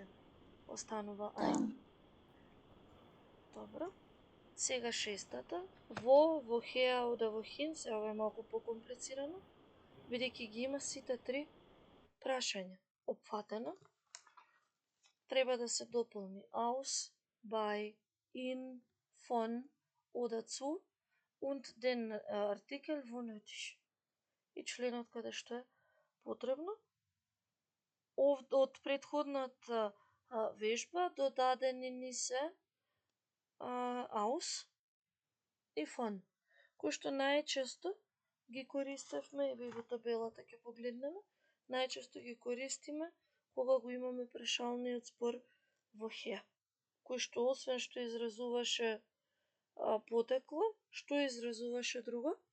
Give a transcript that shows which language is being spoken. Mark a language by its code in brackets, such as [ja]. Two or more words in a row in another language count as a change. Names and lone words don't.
[mk] Останува ein. Добро. Сега шестата. Во хеа, ода во хин, се ова е малку покомплицирано, бидејќи ги има сите три прашања. Опфатено. Треба да се дополни [de] aus, bei, in, von, oder zu und den Artikel wo nötig. [mk] И членот каде што е потребно. Од претходната вежба додадени ни се aus и von, кои што најчесто ги користевме, и во табелата ќе погледнеме, најчесто ги користиме кога го имаме прашалниот збор во хе, кој што освен што изразуваше потекло, што изразуваше друго?